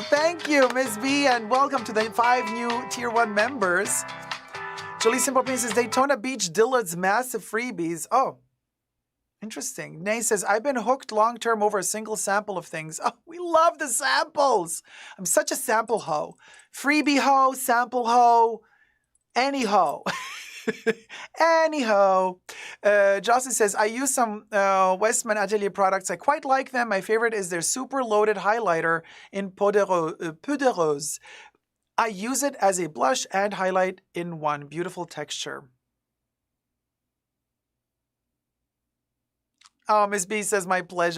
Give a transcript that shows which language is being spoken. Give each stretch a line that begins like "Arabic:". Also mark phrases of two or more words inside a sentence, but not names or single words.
English: Thank you, Miss B, and welcome to the 5 new Tier 1 members. Jolie Simple Pain says, Daytona Beach Dillard's massive freebies. Oh, interesting. Nay says, I've been hooked long-term over a single sample of things. Oh, we love the samples. I'm such a sample hoe. Freebie hoe, sample hoe, any hoe. Any hoe. Jocelyn says, I use some Westman Atelier products. I quite like them. My favorite is their super loaded highlighter in Poudreuse. I use it as a blush and highlight in one. Beautiful texture. Oh, Miss B says, my pleasure.